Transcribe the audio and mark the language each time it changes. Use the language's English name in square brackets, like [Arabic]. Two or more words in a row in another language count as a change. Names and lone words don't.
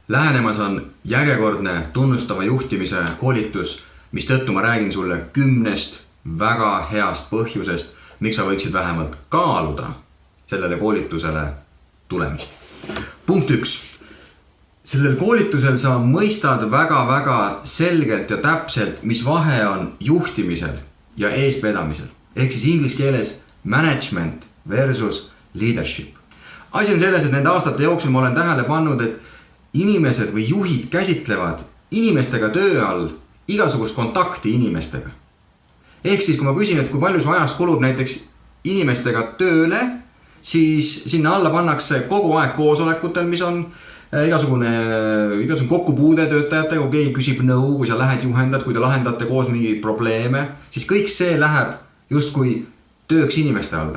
[Estonian] Lähenemas on järjekordne tunnustava juhtimise koolitus, mis tõttu ma räägin sulle 10 väga heast põhjusest, miks sa võiksid vähemalt kaaluda sellele koolitusele tulemist. Punkt 1. Sellel koolitusel sa mõistad väga selgelt ja täpselt, mis vahe on juhtimisel ja eestvedamisel. Ehk siis inglise keeles [English] management versus leadership. [Estonian] Asi on selles, et nende aastate jooksul ma olen tähele pannud, et inimesed või juhid käsitlevad inimestega töö all igasugust kontakti inimestega. Ehk siis, kui ma küsin, et kui palju su ajast kulub näiteks inimestega tööle, siis sinna alla pannakse kogu aeg koosolekutel, mis on igasugune kokkupuude töötajatega, kui keegi küsib nõu, kui sa lähed juhendad, kui te lahendate koos mingeid probleeme, siis kõik see läheb justkui tööks inimeste alla.